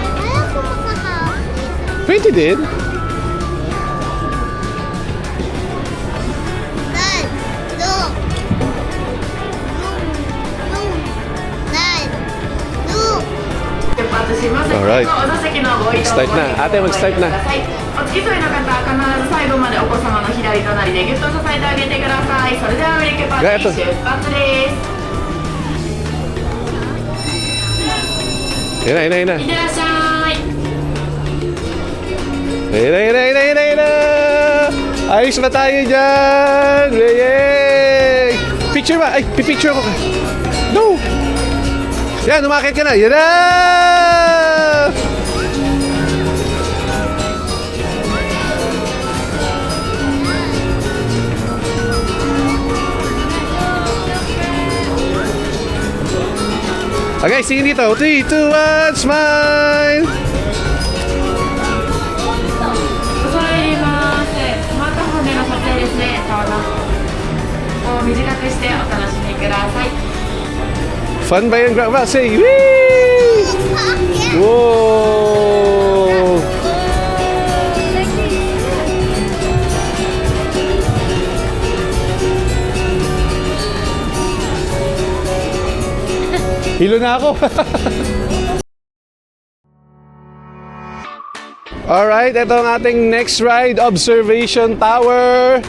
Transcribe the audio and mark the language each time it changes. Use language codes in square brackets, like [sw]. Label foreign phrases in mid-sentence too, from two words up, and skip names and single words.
[tl] Pwede din. Alright. Mag-start na. Ate, mag-start na. [ja] お付き添いの方は必ず最後までお子様の左隣でぎゅっと支えてあげてください。それではアメリカパーティー出発です。 [tl] Yan na, yan na, yan na. [ja] いってらっしゃい。 [tl] Yan na, yan na, yan na, yan na, yan na. Ayos ba tayo dyan? Yay! Picture ba? Ay, pipicture ko ka. No! Yan, umakit ka na. Yan na! Okay, sige dito. [en] 3, 2, 1, smile! [ja] 恐れ入ります。スマートフォンでの撮影ですね。どうぞ。を短くしてお楽しみください。 [tl] Fun ba yan, Grandma? [en] Say, wee! Whoa! [tl] Hilo na ako. Alright, ito ang ating [en] next ride, [tl] Observation Tower.